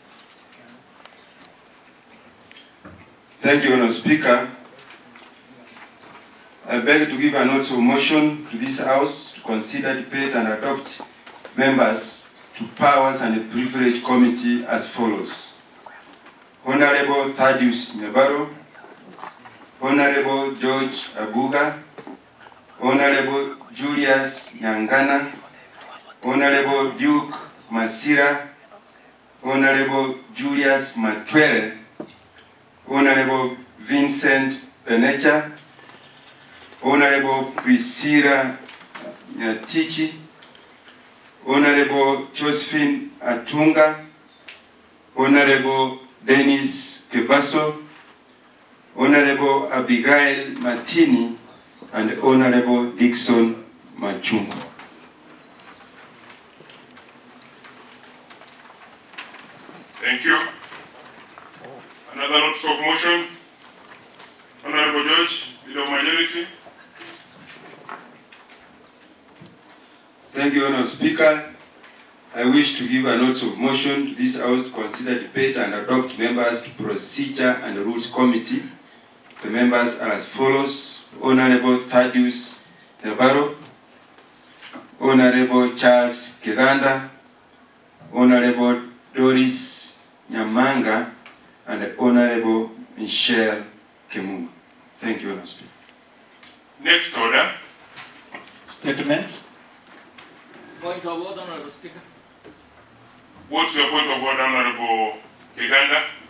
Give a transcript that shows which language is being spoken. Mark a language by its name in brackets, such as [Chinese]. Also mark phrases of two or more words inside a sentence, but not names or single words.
[English] Thank you, Honorable Speaker. I beg to give a note of motion to this House to consider, debate, and adopt members to Powers and Privilege Committee as follows. Honorable Hon.Nyabaro, Honorable George Abuga, Honorable Julius Nyangana, Honorable Duke Masira, Honorable Julius Matwere, Honorable Vincent Penecha, Honorable Priscilla Nyatichi, Honorable Josephine Atunga, Honorable Dennis Kebaso, Honorable Abigail Martini, and Honorable Dixon Machungo. Thank you. Another note of motion. Honorable Judge, Leader of Majority. Thank you, Honorable Speaker. I wish to give a notice of motion to this House to consider, debate, and adopt members to Procedure and Rules Committee. The members are as follows: Honorable Hon.Nyabaro, Honorable Charles Kiganda, Honorable Doris Nyamanga, and Honorable Michelle Kemunga. Thank you, Honorable Speaker. Next order. Statements. Point of order, Honorable Speaker. What's your point of order, Honorable Kiganda?